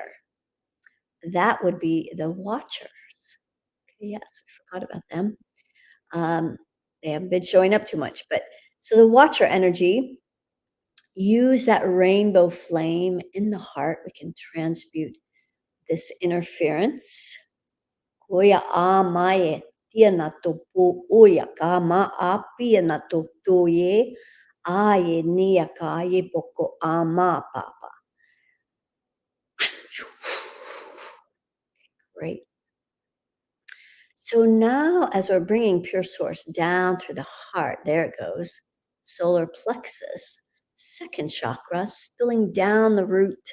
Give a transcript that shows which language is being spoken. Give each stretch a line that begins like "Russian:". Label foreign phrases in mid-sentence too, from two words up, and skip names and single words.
English: That would be the watchers. Okay, yes, we forgot about them. They haven't been showing up too much, but so the watcher energy, use that rainbow flame in the heart. We can transmute this interference. Oya amae, tia na topo oya ka ma api na totoye, aye nia ka ye poko ama papa. Great. So now, as we're bringing pure source down through the heart, there it goes, solar plexus, second chakra, spilling down the root.